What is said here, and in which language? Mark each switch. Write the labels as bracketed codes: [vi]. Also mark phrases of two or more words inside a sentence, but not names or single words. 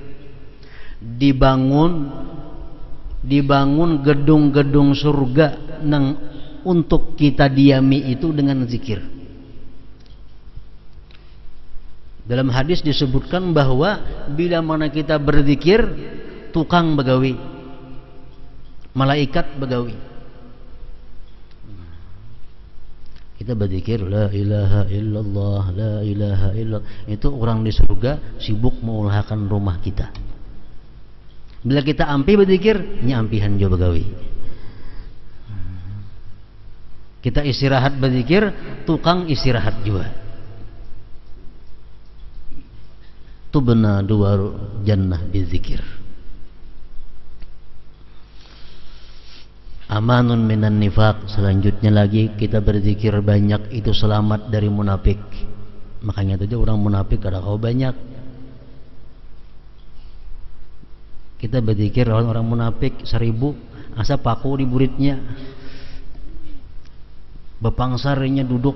[id] Dibangun gedung-gedung surga nang untuk kita diami itu dengan zikir. Dalam hadis disebutkan bahwa bila mana kita berzikir, [bjn] tukang begawi, malaikat begawi. [id] Kita berzikir [ar] لا إله إلا الله، لا إله إلا الله, [id] itu orang di surga sibuk mengulahkan rumah kita. [bjn] Bila kita ampi berzikir, nyampihan jo begawi. [id] Kita istirahat berzikir, tukang istirahat juga. [ar] تبنى دور الجنة بالذكر. أمان من النفاق. [id] Selanjutnya lagi kita berzikir banyak itu selamat dari munafik. [bjn] Makanya itu orang munafik kada kau banyak. Kita berzikir orang munafik 1000 asa paku di buritnya, bepangsarnya duduk.